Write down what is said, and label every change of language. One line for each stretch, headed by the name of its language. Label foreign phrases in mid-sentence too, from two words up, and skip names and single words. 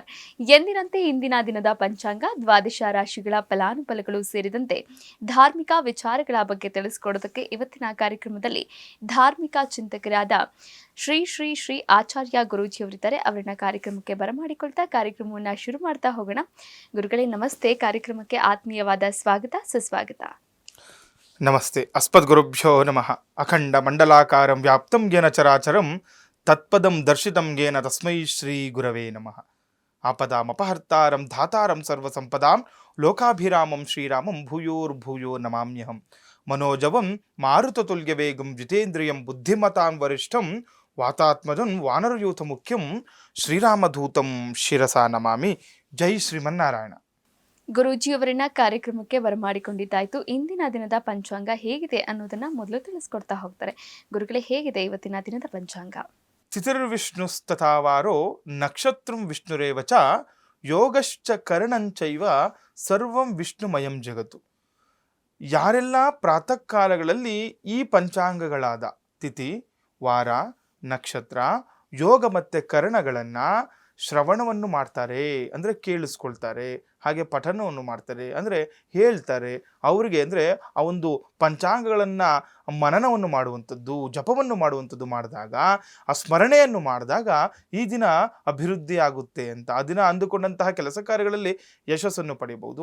Kannada: ಎಂದಿನಂತೆ ಇಂದಿನ ದಿನದ ಪಂಚಾಂಗ, ದ್ವಾದಶ ರಾಶಿಗಳ ಫಲಾನುಫಲಗಳು ಸೇರಿದಂತೆ ಧಾರ್ಮಿಕ ವಿಚಾರಗಳ ಬಗ್ಗೆ ತಿಳಿಸಿಕೊಡೋದಕ್ಕೆ ಇವತ್ತಿನ ಕಾರ್ಯಕ್ರಮದಲ್ಲಿ ಧಾರ್ಮಿಕ ಚಿಂತಕರಾದ ಶ್ರೀ ಶ್ರೀ ಶ್ರೀ ಆಚಾರ್ಯ ಗುರೂಜಿಯವರಿದ್ದಾರೆ. ಅವರನ್ನ ಕಾರ್ಯಕ್ರಮಕ್ಕೆ ಬರಮಾಡಿಕೊಳ್ತಾ ಕಾರ್ಯಕ್ರಮವನ್ನು ಶುರು ಮಾಡ್ತಾ ಹೋಗೋಣ. ಗುರುಗಳೇ ನಮಸ್ತೆ. ಕಾರ್ಯಕ್ರಮಕ್ಕೆ ಆತ್ಮೀಯವಾದ ಸ್ವಾಗತ, ಸುಸ್ವಾಗತ.
Sanskrit: ನಮಸ್ತೆ. ಅಸ್ಮದ್ಗುರುಭ್ಯೋ ನಮಃ. ಅಖಂಡ ಮಂಡಲಾಕಾರಂ ವ್ಯಾಪ್ತಂ ಯೇನ ಚರಾಚರಂ ತತ್ಪದಂ ದರ್ಶಿತಂ ಯೇನ ತಸ್ಮೈ ಶ್ರೀ ಗುರವೇ ನಮಃ. ಆಪದಾಮಪಹರ್ತಾರಂ ಧಾತಾರಂ ಸರ್ವಸಂಪದಾಂ ಲೋಕಾಭಿರಾಮಂ ಶ್ರೀರಾಮಂ ಭೂಯೋರ್ಭೂಯೋ ನಮಾಮ್ಯಹಂ. ಮನೋಜವಂ ಮಾರುತತುಲ್ಯವೇಗಂ ಜಿತೇಂದ್ರಿಯಂ ಬುದ್ಧಿಮತಾಂ ವರಿಷ್ಠಂ ವಾತಾತ್ಮಜಂ ವಾನರಯೂಥ ಮುಖ್ಯಂ ಶ್ರೀರಾಮಧೂತಂ ಶಿರಸಾ ನಮಾಮಿ. ಜೈ ಶ್ರೀಮನ್ನಾರಾಯಣ.
Kannada: ಗುರೂಜಿಯವರನ್ನ ಕಾರ್ಯಕ್ರಮಕ್ಕೆ ಬರಮಾಡಿಕೊಂಡಿದ್ದಾಯ್ತು. ಇಂದಿನ ದಿನದ ಪಂಚಾಂಗ ಹೇಗಿದೆ ಅನ್ನೋದನ್ನ ಮೊದಲು ತಿಳಿಸ್ಕೊಡ್ತಾ ಹೋಗ್ತಾರೆ. ಗುರುಗಳೇ, ಹೇಗಿದೆ ಇವತ್ತಿನ ದಿನದ ಪಂಚಾಂಗ?
Sanskrit: ತಿಥಿರ್ವಿಷ್ಣುಸ್ತಥಾವಾರೋ ನಕ್ಷತ್ರಂ ವಿಷ್ಣುರೇವ ಚ ಯೋಗಶ್ಚ ಕರ್ಣಂಚೈವ ಸರ್ವಂ ವಿಷ್ಣುಮಯಂ ಜಗತ್ತು.
Kannada: ಯಾರೆಲ್ಲ ಪ್ರಾತಃ ಕಾಲಗಳಲ್ಲಿ ಈ ಪಂಚಾಂಗಗಳಾದ ತಿಥಿ, ವಾರ, ನಕ್ಷತ್ರ, ಯೋಗ ಮತ್ತು ಕರ್ಣಗಳನ್ನು ಶ್ರವಣವನ್ನು ಮಾಡ್ತಾರೆ, ಅಂದರೆ ಕೇಳಿಸ್ಕೊಳ್ತಾರೆ, ಹಾಗೆ ಪಠನವನ್ನು ಮಾಡ್ತಾರೆ, ಅಂದರೆ ಹೇಳ್ತಾರೆ, ಅವರಿಗೆ ಅಂದರೆ ಆ ಒಂದು ಪಂಚಾಂಗಗಳನ್ನು ಮನನವನ್ನು ಮಾಡುವಂಥದ್ದು, ಜಪವನ್ನು ಮಾಡುವಂಥದ್ದು ಮಾಡಿದಾಗ, ಆ ಸ್ಮರಣೆಯನ್ನು ಮಾಡಿದಾಗ ಈ ದಿನ ಅಭಿವೃದ್ಧಿ ಆಗುತ್ತೆ ಅಂತ, ಆ ದಿನ ಅಂದುಕೊಂಡಂತಹ ಕೆಲಸ ಕಾರ್ಯಗಳಲ್ಲಿ ಯಶಸ್ಸನ್ನು ಪಡೆಯಬಹುದು.